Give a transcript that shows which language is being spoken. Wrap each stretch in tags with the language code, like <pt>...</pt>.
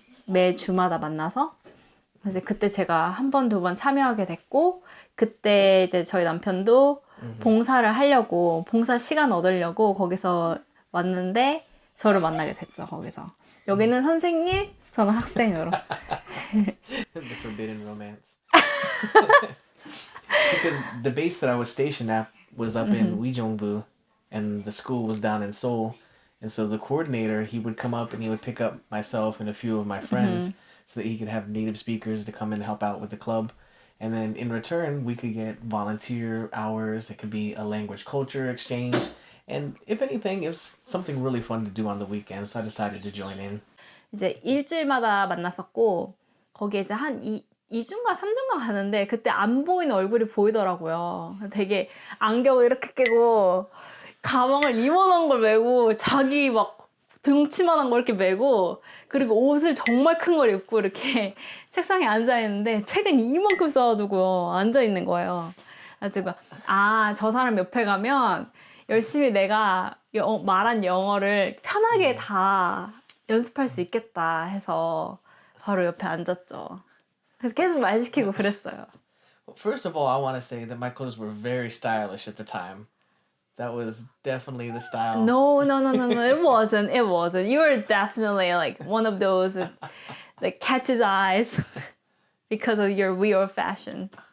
<ko>매 주마다 만나서. 그래서 그때 제가 한 번, 두 번 참여하게 됐고, 그때 이제 저희 남편도 봉사를 하려고, 봉사 시간 얻으려고 거기서 왔는데, 저를 만나게 됐죠, 거기서. 여기는 선생님, 저는 학생으로.</ko> <en>The forbidden romance. Because the base that I was stationed at was up in Uijeongbu, and the school was down in Seoul. And so the coordinator, he would come up and he would pick up myself and a few of my friends so that he could have native speakers to come and help out with the club. And then in return, we could get volunteer hours. It could be a language culture exchange. And if anything, it was something really fun to do on the weekend. So I decided to join in.</en> <ko>이제 일주일마다 만났었고, 거기에 이제 한 2주인가 3주인가 가는데, 그때 안 보이는 얼굴이 보이더라고요. 되게 안경을 이렇게 끼고, 가방을 이만한 걸 메고 자기 막 등치만한 걸 이렇게 메고 그리고 옷을 정말 큰 걸 입고 이렇게 책상에 앉아 있는데 책은 이만큼 써가지고 앉아 있는 거예요. 그래가지고 저 사람 옆에 가면 열심히 내가 말한 영어를 편하게 다 연습할 수 있겠다 해서 바로 옆에 앉았죠. 그래서 계속 말 시키고 그랬어요.</ko> <en>Well, first of all, I want to say that my clothes were very stylish at the time. That was definitely the style. No, it wasn't. It wasn't. You were definitely like one of those that catches eyes because of your weird fashion.</en>